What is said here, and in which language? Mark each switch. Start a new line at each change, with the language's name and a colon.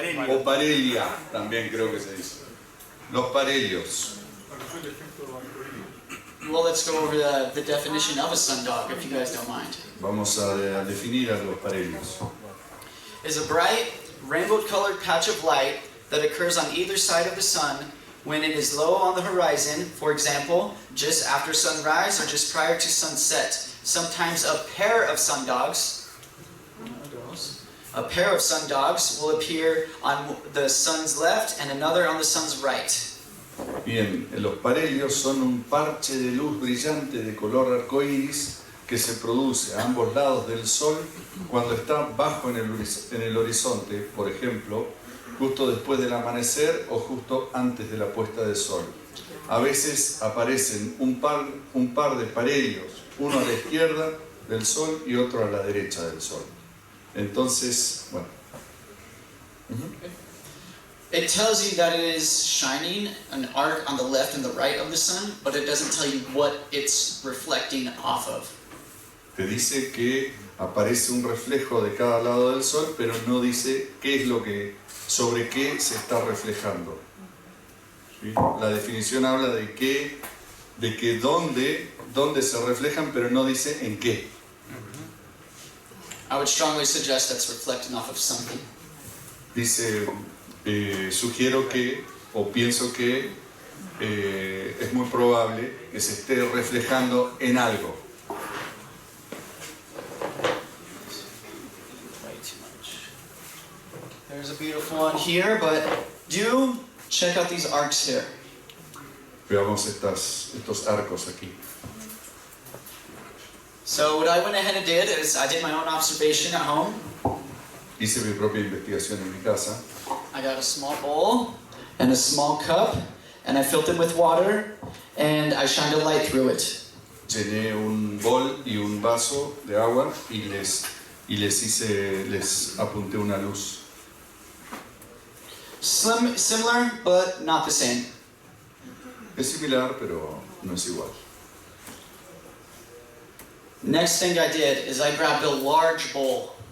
Spanish: O parelia, también creo que se dice. Los parelios.
English: Well, let's go over the definition of a sundog, if you guys don't mind.
Spanish: Vamos a definir a los parelios.
English: Is a bright, rainbow-colored patch of light that occurs on either side of the sun when it is low on the horizon, for example, just after sunrise or just prior to sunset. Sometimes a pair of sundogs will appear on the sun's left and another on the sun's right.
Spanish: Bien, los parelios son un parche de luz brillante de color arcoíris que se produce a ambos lados del sol cuando está bajo en el horizonte, por ejemplo, justo después del amanecer o justo antes de la puesta de sol. A veces aparecen un par de parelios, uno a la izquierda del sol y otro a la derecha del sol. Entonces, bueno.
English: It tells you that it is shining an arc on the left and the right of the sun, but it doesn't tell you what it's reflecting off of.
Spanish: Te dice que aparece un reflejo de cada lado del sol, pero no dice qué es sobre qué se está reflejando. ¿Sí? La definición habla de que dónde se reflejan, pero no dice en qué.
English: I would strongly suggest that's reflecting off of something.
Spanish: Dice, sugiero que, o pienso que es muy probable que se esté reflejando en algo.
English: Way too much. There's a beautiful one here, but do check out these arcs here.
Spanish: Veamos estos arcos aquí.
English: So what I went ahead and did is I did my own observation at home.
Spanish: Hice mi propia investigación en mi casa.
English: I got a small bowl and a small cup, and I filled them with water, and I shined a light through it.
Spanish: Llené un bol y un vaso de agua y les apunté una luz.
English: Similar, but not the same.
Spanish: Es similar, pero no es igual.
English: Next thing I did is I grabbed a large bowl,